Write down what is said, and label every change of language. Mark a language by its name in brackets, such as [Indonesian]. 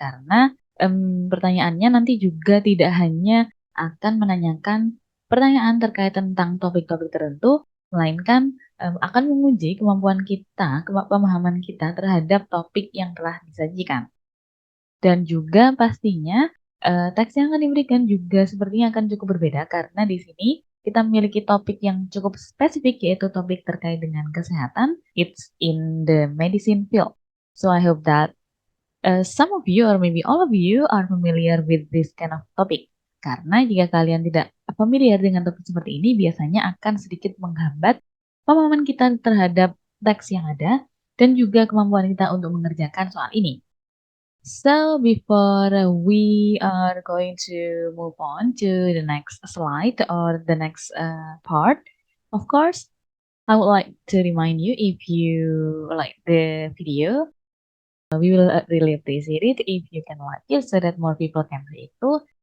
[Indonesian] Karena pertanyaannya nanti juga tidak hanya akan menanyakan pertanyaan terkait tentang topik-topik tertentu, melainkan akan menguji kemampuan kita, pemahaman kita terhadap topik yang telah disajikan. Dan juga pastinya teks yang akan diberikan juga sepertinya akan cukup berbeda karena di sini kita memiliki topik yang cukup spesifik yaitu topik terkait dengan kesehatan. [English] It's in the medicine field. So I hope that some of you or maybe all of you are familiar with this kind of topic. [Indonesian] Karena jika kalian tidak familiar dengan topik seperti ini, biasanya akan sedikit menghambat pemahaman kita terhadap teks yang ada dan juga kemampuan kita untuk mengerjakan soal ini. [English] So before we are going to move on to the next slide or the next part, of course, I would like to remind you if you like the video, we will really appreciate it if you can like it so that more people can see it too.